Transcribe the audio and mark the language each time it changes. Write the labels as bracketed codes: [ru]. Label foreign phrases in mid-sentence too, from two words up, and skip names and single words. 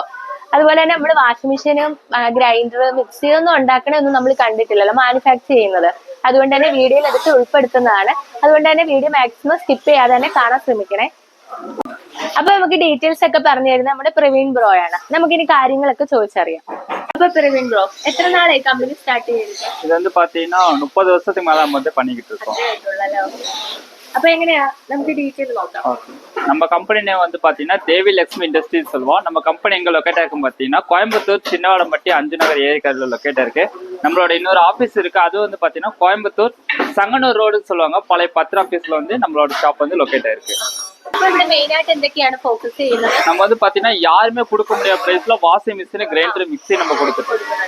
[ml] അതുപോലെ തന്നെ നമ്മൾ [en] washing machine grinder mixie [ml] ഒന്നും ഉണ്ടാക്കണൊന്നും നമ്മൾ കണ്ടിട്ടില്ലല്ലോ മാനുഫാക്ചർ ചെയ്യുന്നത്. അതുകൊണ്ട് തന്നെ വീഡിയോയിൽ അതൊക്കെ ഉൾപ്പെടുത്തുന്നതാണ്. അതുകൊണ്ട് തന്നെ [en] video maximum skip [ml] ചെയ്യാതെ തന്നെ കാണാൻ ശ്രമിക്കണേ. അപ്പൊ നമുക്ക് ഡീറ്റെയിൽസ് ഒക്കെ പറഞ്ഞു തരുന്നത് നമ്മുടെ പ്രവീൺ ബ്രോ ആണ്. നമുക്കിനി കാര്യങ്ങളൊക്കെ ചോദിച്ചറിയാം. അപ്പൊ പ്രവീൺ ബ്രോ എത്ര നാളായി [en] company start [ml] ചെയ്തിട്ട്? [ta] இது வந்து பாத்தீங்கன்னா 30 வருஷத்துக்கு மேல நம்ம வந்து பண்ணிக்கிட்டு இருக்கோம். [ml] അപ്പൊ എങ്ങനെയാ നമുക്ക് ഡീറ്റെയിൽ നോക്കാം. [ta] நம்ம [en] company name [ta] வந்து பாத்தீங்கன்னா தேவி லட்சுமி இண்டஸ்ட்ரின்னு சொல்லுவோம். நம்ம கம்பெனி எங்க லொக்கேட் ஆகும் பாத்தீங்கன்னா கோயம்புத்தூர் சின்னவாடம்பட்டி 5 நகர் ஏரியால லொக்கேட் இருக்கு. நம்மளோட இன்னொரு ஆபீஸ் இருக்கு, அது வந்து பாத்தீங்கன்னா கோயம்புத்தூர் சங்கனூர் ரோடுன்னு சொல்லுவாங்க, பழைய பத்திர ஆபீஸ்ல வந்து நம்மளோட ஷாப் வந்து லொக்கேட் ஆயிருக்கு. நம்ம வந்து பாத்தீங்கன்னா யாருமே கொடுக்க முடியாத பிரைஸ்ல [en] washing machine grinder mixie [ta] நம்ம கொடுத்துருக்கோம்.